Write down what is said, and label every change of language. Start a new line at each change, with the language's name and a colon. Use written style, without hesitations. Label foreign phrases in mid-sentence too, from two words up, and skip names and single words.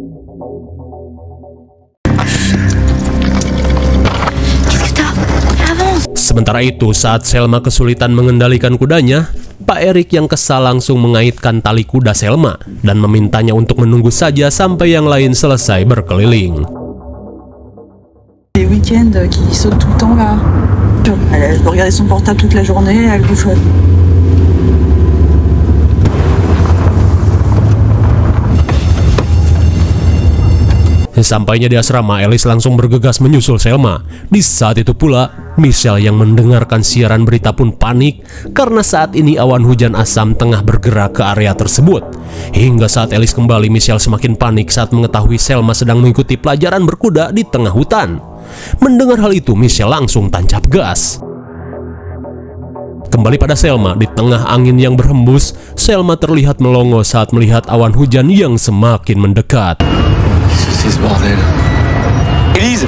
Indonesian: Sementara itu, saat Selma kesulitan mengendalikan kudanya, Pak Erik yang kesal langsung mengaitkan tali kuda Selma dan memintanya untuk menunggu saja sampai yang lain selesai berkeliling.
French: Les week-ends qui saute tout le temps là. Elle doit regarder son portable toute la journée, elle bouffe.
Indonesian: Sampainya di asrama, Alice langsung bergegas menyusul Selma. Di saat itu pula, Michelle yang mendengarkan siaran berita pun panik karena saat ini awan hujan asam tengah bergerak ke area tersebut. Hingga saat Alice kembali, Michelle semakin panik saat mengetahui Selma sedang mengikuti pelajaran berkuda di tengah hutan. Mendengar hal itu, Michelle langsung tancap gas. Kembali pada Selma, di tengah angin yang berhembus, Selma terlihat melongo saat melihat awan hujan yang semakin mendekat.
French: C'est ce bordel. Élise!